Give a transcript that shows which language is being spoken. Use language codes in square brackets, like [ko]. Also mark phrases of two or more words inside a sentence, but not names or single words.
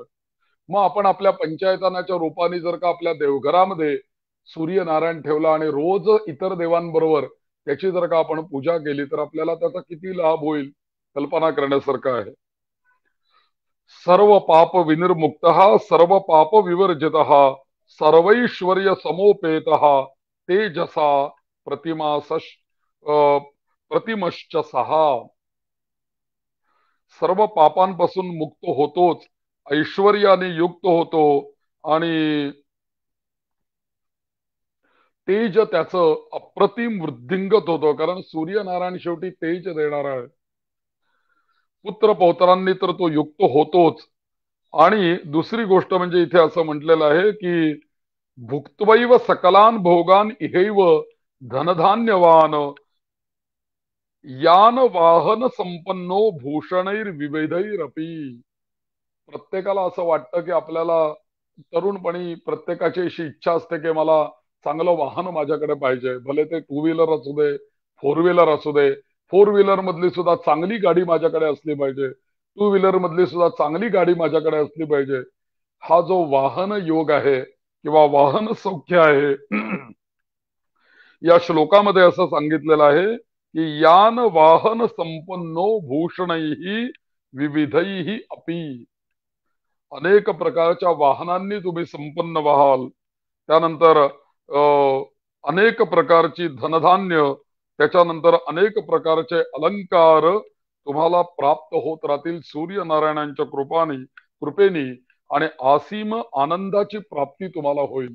[mr] मग आपण आपल्या पंचायतनाच्या रूपाने जर का आपल्या देवघरामध्ये सूर्यनारायण ठेवला आणि रोज इतर देवांबरोबर त्याची जर का आपण पूजा केली, तर आपल्याला त्याचा किती लाभ होईल कल्पना करण्यासारखं आहे. [sa] सर्व पाप विनिर्मुक्त, सर्व पाप विवर्जित, सर्वैश्वर्य समोपेत, तेजसा प्रतिमश्च सहा. [mr] सर्व पापांपासून मुक्त होतोच, ऐश्वर्याने युक्त होतो आणि तेज त्याचं अप्रतिम वृद्धिंगत होतं, कारण सूर्यनारायण शेवटी तेज देणार आहे. पुत्र पौत्रांनी तर तो युक्त होतोच. आणि दुसरी गोष्ट म्हणजे इथे असं म्हटलेलं आहे की [sa] भुक्त्वैव सकलान भोगान इहैव धनधान्यवान यान वाहन संपन्नो भूषणैर विविधैरपी. [mr] प्रत्येकाला असं वाटतं की आपल्याला तरुणपणी प्रत्येकाची अशी इच्छा असते की मला चांगलं वाहन माझ्याकडे पाहिजे, भले ते [en] two wheeler [mr] असू दे, [en] four wheeler [mr] असू दे. [en] four wheeler [mr] मधली सुद्धा चांगली गाडी माझ्याकडे असली पाहिजे, [en] two wheeler [mr] मधली सुद्धा चांगली गाडी माझ्याकडे असली पाहिजे. हा जो वाहन योग आहे किंवा वाहन सौख्य आहे, या श्लोकामध्ये असं सांगितलेलं आहे की [sa] यान वाहन संपन्नो भूषणैही विविधैही अपि. [mr] अनेक प्रकारच्या वाहनांनी तुम्ही संपन्न व्हाल, त्यानंतर अनेक प्रकारची धनधान्य, त्याच्यानंतर अनेक प्रकारचे अलंकार तुम्हाला प्राप्त होत राहतील सूर्यनारायणांच्या कृपेने, आणि असीम आनंदाची प्राप्ती तुम्हाला होईल.